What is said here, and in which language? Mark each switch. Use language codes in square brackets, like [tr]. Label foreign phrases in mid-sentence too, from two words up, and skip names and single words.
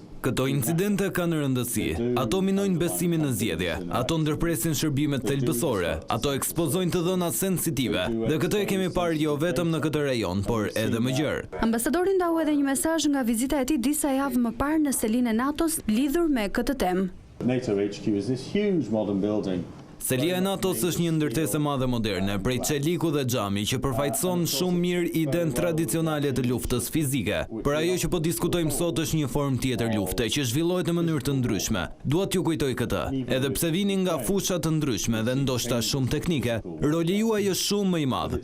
[sq] Këto incidente kanë rëndësi. Ato minojnë besimin në zgjedhje, ato ndërpresin shërbimet thelbësore, ato ekspozojnë të dhënat sensitive. Dhe këtë e kemi parë jo vetëm në këtë rajon, por edhe më gjerë. Ambasadori ndau edhe një mesazh nga vizita e tij disa javë më parë në selinë e NATO-s lidhur me këtë temë. [en] NATO HQ is this huge modern building. [sq] Selia e NATO-s është një ndërtesë e madhe moderne, prej çeliku dhe xhami, që përfaqëson shumë mirë idenë tradicionale të luftës fizike. Por ajo që po diskutojmë sot është një formë tjetër lufte, që zhvillohet në mënyrë të ndryshme. Dua t'ju kujtoj këtë. Edhe pse vini nga fusha të ndryshme dhe ndoshta shumë teknike, roli juaj është shumë më i madh.